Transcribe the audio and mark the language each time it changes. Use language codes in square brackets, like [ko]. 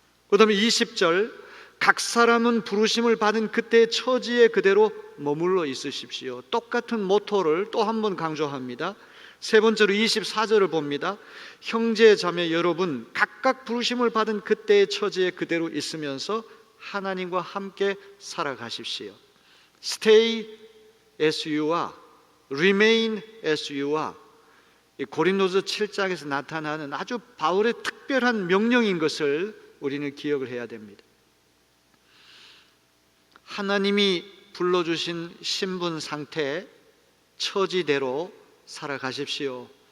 [ko] 그 다음에 20절, 각 사람은 부르심을 받은 그때의 처지에 그대로 머물러 있으십시오. 똑같은 모토를 또 한 번 강조합니다. 세 번째로 24절을 봅니다. 형제 자매 여러분, 각각 부르심을 받은 그때의 처지에 그대로 있으면서 하나님과 함께 살아가십시오. [en] Stay as you are, remain as you are. [ko] 고린도서 7장에서 나타나는 아주 바울의 특별한 명령인 것을 우리는 기억을 해야 됩니다. 하나님이 불러주신 신분 상태, 처지대로 살아가십시오.